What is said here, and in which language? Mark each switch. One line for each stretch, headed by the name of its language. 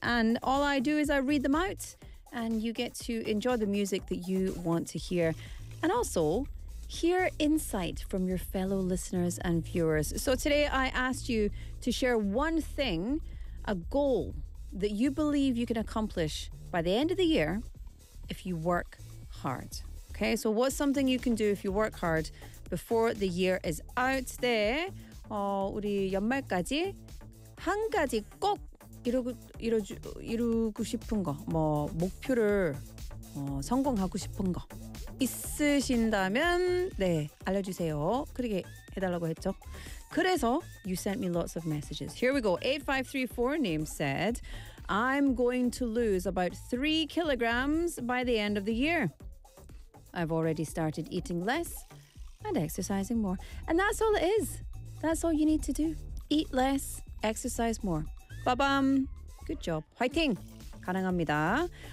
English: And all I do is I read them out. And you get to enjoy the music that you want to hear and also hear insight from your fellow listeners and viewers. So today I asked you to share one thing, a goal that you believe you can accomplish by the end of the year if you work hard. Okay, so what's something you can do if you work hard before the year is out there?
Korean: 우리 연말까지 한 가지 꼭 이루고 싶은 거, 뭐 목표를 성공하고 싶은 거 있으신다면 네 알려주세요. 그렇게 해달라고 했죠. 그래서
English: you sent me lots of messages. Here we go. 8534 name said, I'm going to lose about 3 kilograms by the end of the year. I've already started eating less and exercising more. And that's all it is. That's all you need to do. Eat less, exercise more. Ba-bam. Good job.
Korean: 화이팅! 가능합니다.